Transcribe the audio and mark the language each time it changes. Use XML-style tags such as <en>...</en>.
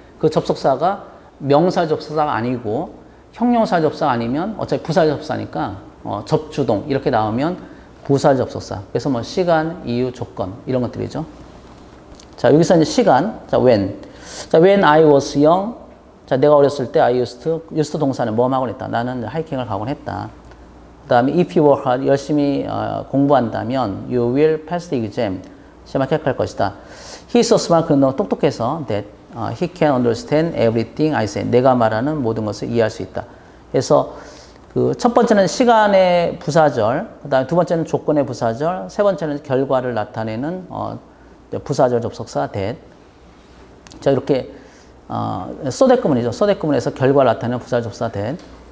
<ko>그 접속사가 명사 접사가 아니고 형용사 접사 아니면 어차피 부사 접사니까 접주동 이렇게 나오면 부사 접속사. 그래서 뭐 시간, 이유, 조건 이런 것들이죠. 자, 여기서 이제 시간. 자, when. 자,</ko> <en>when I was young.</en> <ko>자, 내가 어렸을 때</ko> <en>I used</en> <ko>동사는 뭐 하곤 했다. 나는 하이킹을 가곤 했다.</ko> <en>그 다음에 if you work hard,</en> <ko>열심히 공부한다면</ko> <en>you will pass the exam.</en> <ko>시험 합격할 것이다.</ko> <en>He is so smart.</en> <ko>그는 너무 똑똑해서</ko> <en>that he can understand everything I say.</en> <ko>내가 말하는 모든 것을 이해할 수 있다. 그래서 그 첫 번째는 시간의 부사절, 그 다음에 두 번째는 조건의 부사절, 세 번째는 결과를 나타내는 부사절 접속사 that. 자, 이렇게 so-that 구문이죠. so-that 구문에서 결과를 나타내는 부사절 접속사 that.</ko>